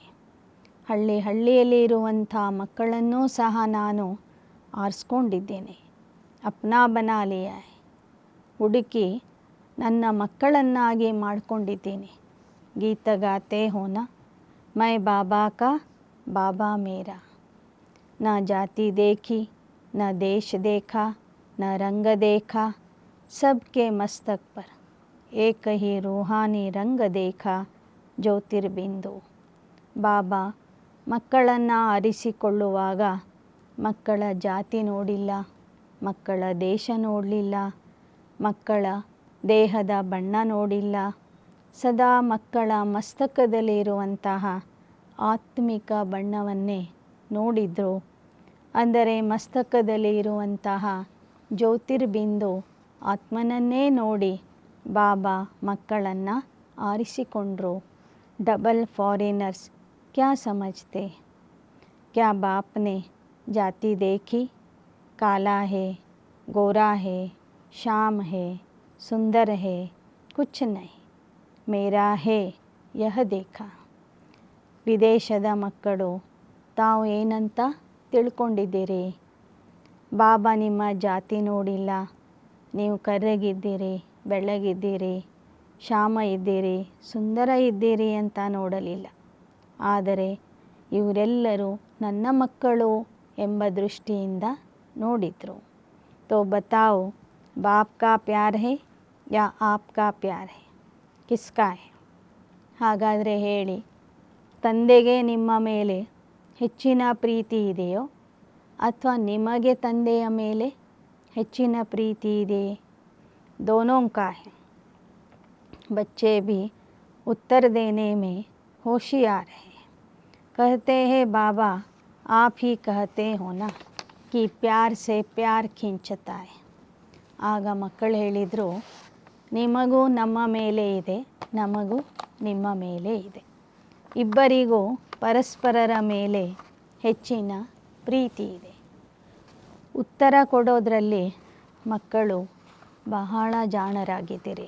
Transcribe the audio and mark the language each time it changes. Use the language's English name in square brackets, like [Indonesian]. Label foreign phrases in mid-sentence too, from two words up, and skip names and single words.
[Kannada] ಹಳ್ಳಿಯಲ್ಲಿ ಇರುವಂಥ ಮಕ್ಕಳನ್ನೂ ಸಹ ನಾನು ಆರಿಸ್ಕೊಂಡಿದ್ದೇನೆ. [Hindi] अपना बना लिया है. [Kannada] ಹುಡುಕಿ ನನ್ನ ಮಕ್ಕಳನ್ನಾಗಿ ಮಾಡಿಕೊಂಡಿದ್ದೀನಿ. [Hindi] गीत गाते हो ना मैं बाबा का बाबा मेरा. न जाति देखी न देश देखा न रंग देखा, सबके मस्तक पर एक ही रूहानी रंग देखा, [Kannada] ಜ್ಯೋತಿರ್ಬಿಂದು. ಬಾಬಾ ಮಕ್ಕಳನ್ನು ಆರಿಸಿಕೊಳ್ಳುವಾಗ ಮಕ್ಕಳ ಜಾತಿ ನೋಡಿಲ್ಲ, ಮಕ್ಕಳ ದೇಶ ನೋಡಲಿಲ್ಲ, ಮಕ್ಕಳ ದೇಹದ ಬಣ್ಣ ನೋಡಿಲ್ಲ. ಸದಾ ಮಕ್ಕಳ ಮಸ್ತಕದಲ್ಲಿರುವಂತಹ ಆತ್ಮಿಕ ಬಣ್ಣವನ್ನೇ ನೋಡಿದರು. ಅಂದರೆ ಮಸ್ತಕದಲ್ಲಿ ಇರುವಂತಹ ಜ್ಯೋತಿರ್ಬಿಂದು ಆತ್ಮನನ್ನೇ ನೋಡಿ ಬಾಬಾ ಮಕ್ಕಳನ್ನು ಆರಿಸಿಕೊಂಡರು. [English] double foreigners [Hindi] क्या समझते? क्या बाप ने जाति देखी? काला है, गोरा है, श्याम है, सुंदर है कुछ नहीं मेरा है यह देखा. [Kannada] ವಿದೇಶದ ಮಕ್ಕಳು ತಾವು ಏನಂತ ತಿಳ್ಕೊಂಡಿದ್ದೀರಿ? ಬಾಬಾ ನಿಮ್ಮ ಜಾತಿ ನೋಡಿಲ್ಲ. ನೀವು ಕರ್ರಗಿದ್ದೀರಿ, ಬೆಳ್ಳಗಿದ್ದೀರಿ, ಶ್ಯಾಮ ಇದ್ದೀರಿ, ಸುಂದರ ಇದ್ದೀರಿ ಅಂತ ನೋಡಲಿಲ್ಲ. ಆದರೆ ಇವರೆಲ್ಲರೂ ನನ್ನ ಮಕ್ಕಳು ಎಂಬ ದೃಷ್ಟಿಯಿಂದ ನೋಡಿದರು. [Hindi] तो बताओ बाप का प्यार है या आप का प्यार है, किसका है? [Kannada] ಹಾಗಾದರೆ ಹೇಳಿ, ತಂದೆಗೆ ನಿಮ್ಮ ಮೇಲೆ ಹೆಚ್ಚಿನ ಪ್ರೀತಿ ಇದೆಯೋ ಅಥವಾ ನಿಮಗೆ ತಂದೆಯ ಮೇಲೆ ಹೆಚ್ಚಿನ ಪ್ರೀತಿ ಇದೆಯೇ? [Hindi] दोनों का है. बच्चे भी उत्तर देने में होशियार हैं. कहते हैं बाबा आप ही कहते हो ना कि प्यार से प्यार खींचता है. [Kannada] ಆಗ ಮಕ್ಕಳು ಹೇಳಿದರು, ನಿಮಗೂ ನಮ್ಮ ಮೇಲೆ ಇದೆ, ನಮಗೂ ನಿಮ್ಮ ಮೇಲೆ ಇದೆ. ಇಬ್ಬರಿಗೂ ಪರಸ್ಪರರ ಮೇಲೆ ಹೆಚ್ಚಿನ ಪ್ರೀತಿ ಇದೆ. ಉತ್ತರ ಕೊಡೋದ್ರಲ್ಲಿ ಮಕ್ಕಳು ಬಹಳ ಜಾಣರಾಗಿದ್ದೀರಿ.